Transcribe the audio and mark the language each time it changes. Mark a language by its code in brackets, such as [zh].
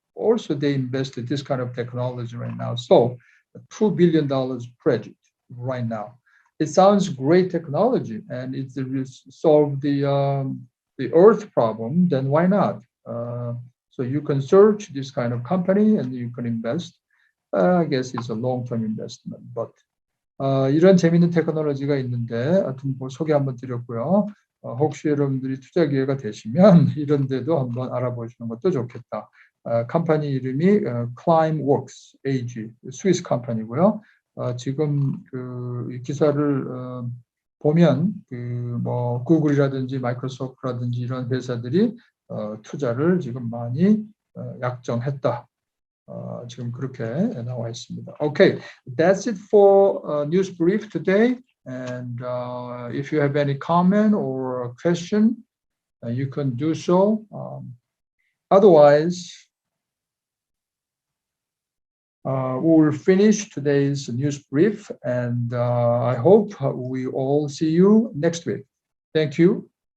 [en] Also, they invested this kind of technology right now. So, a $2 billion project right now. It sounds great technology, and it will solve the Earth problem. Then why not? So you can search this kind of company and you can invest. I guess it's a long-term investment, but [ko] 이런 재밌는 테크놀로지가 있는데 하여튼 뭐 소개 한번 드렸고요. 혹시 여러분들이 투자 기회가 되시면 이런 데도 한번 알아보시는 것도 좋겠다. 컴퍼니 이름이 Climeworks AG, 스위스 컴퍼니고요. 지금 그 기사를 보면 그 뭐 구글이라든지 마이크로소프트라든지 이런 회사들이 투자를 지금 많이 약정했다. 지금 그렇게 나와 있습니다. [en] Okay, that's it for news brief today. And if you have any comment or question, you can do so. Otherwise, we will finish today's news brief, and I hope we all see you next week. Thank you.